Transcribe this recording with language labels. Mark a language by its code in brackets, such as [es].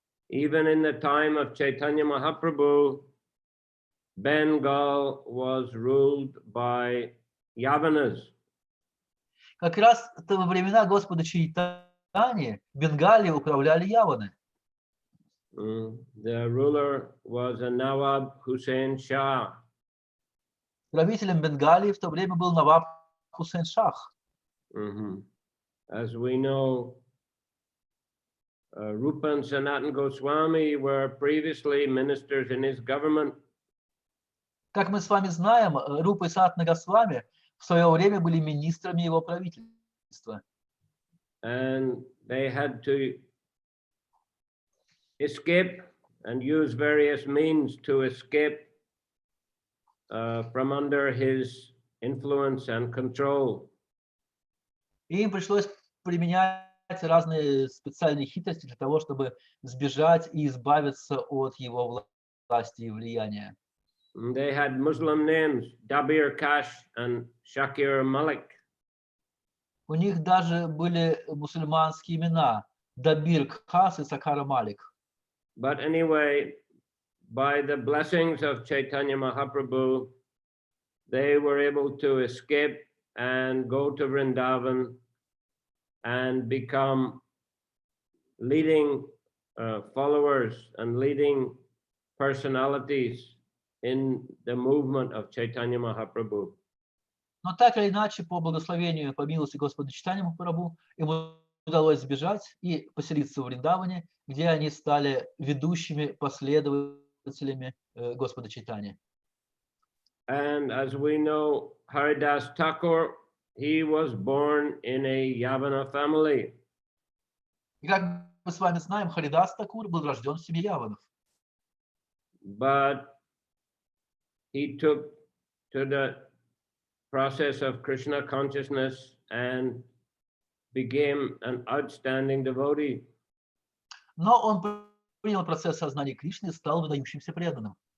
[en] Even in the time of Chaitanya Mahaprabhu, Bengal was ruled by Yavanas. [ru] Как раз во времена Господа Чайтаньи Бенгалии управляли яваны. [en] The ruler was a Nawab Hussain Shah. [ru] Правителем Бенгалии в то время был Наваб Хусейн Шах. [en] As we know, Rupa and Sanatana Goswami were previously ministers in his government. [ru] Как мы с вами знаем, Рупа и Санатана Госвами в свое время были министрами его правительства. [en] And they had to escape and use various means to escape from under his influence and control. [ru] И им пришлось применять разные специальные хитрости для того, чтобы сбежать и избавиться от его власти и влияния. [en] They had Muslim names, Dabir Kash and Shakir Malik. [ru] У них даже были мусульманские имена Дабир Кхас и Сакара Малик. [en] But anyway, by the blessings of Chaitanya Mahaprabhu, they were able to escape and go to Vrindavan and become leading followers and leading personalities in the movement of Chaitanya Mahaprabhu. [ru] Но так или иначе, по благословению, по милости Господа Чайтаньи Махапрабху, ему удалось сбежать и поселиться в Вриндаване, где они стали ведущими последователями Господа Чайтаньи. [en] And as we know, Haridas Thakur, he was born in a Yavana family. [ru] И как мы с вами знаем, Харидас Такур был рожден в семье яванов. [en] But he took to the process of Krishna consciousness and became an outstanding devotee. [ru] Но он принял процесс сознания Кришны и стал выдающимся преданным.